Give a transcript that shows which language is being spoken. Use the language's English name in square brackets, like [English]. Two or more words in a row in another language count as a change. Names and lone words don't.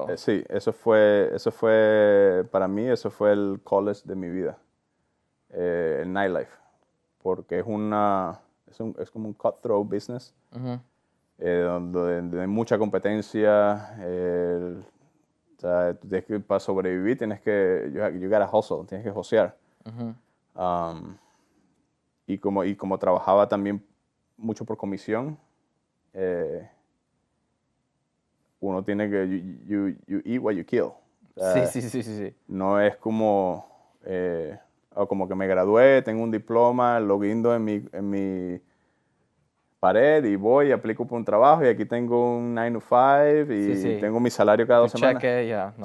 [Spanish] sí, eso fue, para mí, eso fue el college de mi vida, el nightlife, porque es como un [English] cutthroat business, [Spanish] Ujú. donde hay mucha competencia. O sea, para sobrevivir tienes que, [English] you gotta hustle, [Spanish] tienes que josear. Ujú. Y como trabajaba también mucho por comisión, uno tiene que, [English] you eat what you kill. [Spanish] O sea, Sí. no es como, como que me gradué, tengo un diploma, lo guindo en mi pared y voy y aplico por un trabajo y aquí tengo un [English] 9 to 5 [Spanish] y Sí, sí. tengo mi salario cada 2 Tu semanas. cheque, ya, no.